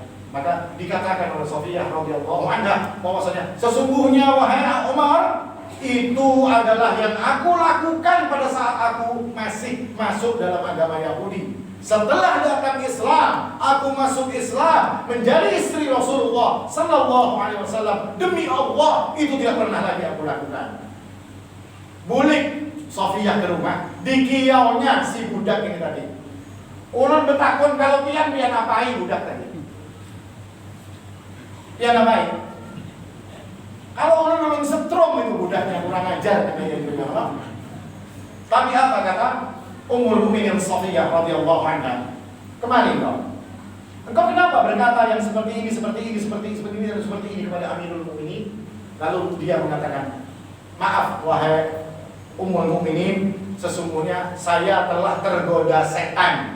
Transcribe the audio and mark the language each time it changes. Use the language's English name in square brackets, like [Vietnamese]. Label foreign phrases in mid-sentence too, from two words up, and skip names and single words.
[Indonesian] Maka dikatakan oleh Safiyah [Arabic] radhiyallahu anha [Indonesian] bahwasanya sesungguhnya wahai Umar, itu adalah yang aku lakukan pada saat aku masih masuk dalam agama Yahudi. Setelah datang Islam, aku masuk Islam menjadi istri Rasulullah [Arabic] sallallahu alaihi wasallam. [Indonesian] Demi Allah, itu tidak pernah lagi aku lakukan. [Banjar] Bulik Safiyah ke rumah, dikiaunya si budak ini tadi. Ulun betakun kalau pian apain budak tadi? Pian apain? Kalau ulun setrum itu budaknya kurang ajar katanya itu. [Indonesian] Tapi apa kata Ummul Mukminin Safiyah [Arabic] radhiyallahu anha? [Indonesian] Kemari kau. Engkau kenapa berkata yang seperti ini, seperti ini, seperti ini dan seperti ini kepada Amirul Mukminin? Lalu dia mengatakan, "Maaf wahai Ummul Mukminin, sesungguhnya saya telah tergoda setan.